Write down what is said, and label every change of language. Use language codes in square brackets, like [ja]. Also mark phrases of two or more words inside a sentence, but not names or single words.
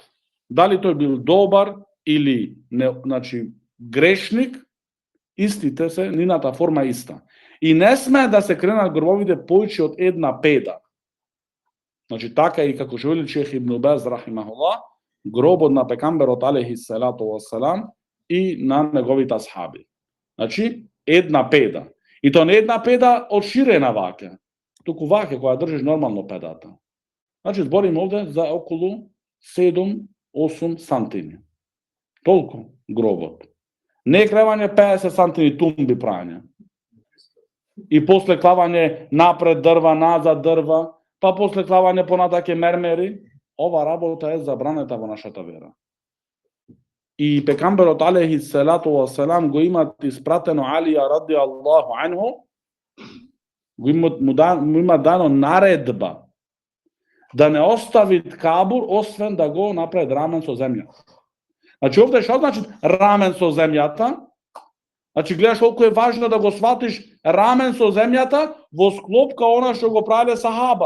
[mk] Дали тој бил добар или не, значи, грешник, истите се, нината форма е иста. И не сме да се кренат гробовите поише од една педа. Значи, така и како што вели шејх Ибн Баз рахимахуллах, гробот на пекамберот [ar] عليه الصلاة والسلام [mk] и на неговите асхаби. Значи, една педа. И тоа не една педа од ширена ваќе, туку ваќе која држиш нормално педата. Значи, зборим овде за околу 7-8 сантини. Толку гробот. Не кревање 50 сантини тумби прање. И после клавање напред дрва, назад дрва, па после клавање понатаке мермери, ова работа е забранета во нашата вера. И пекамберот [ar] عليه الصلاة والسلام [mk] го имат испратено Алија [ar] رضي الله عنه, [mk] му има дано наредба да не остави кабур, освен да го направи рамен со земјата. Значи, овде што значи рамен со земјата? Значи, гледаш колку е важно да го сватиш рамен со земјата во склопка она што го правиле сахаба.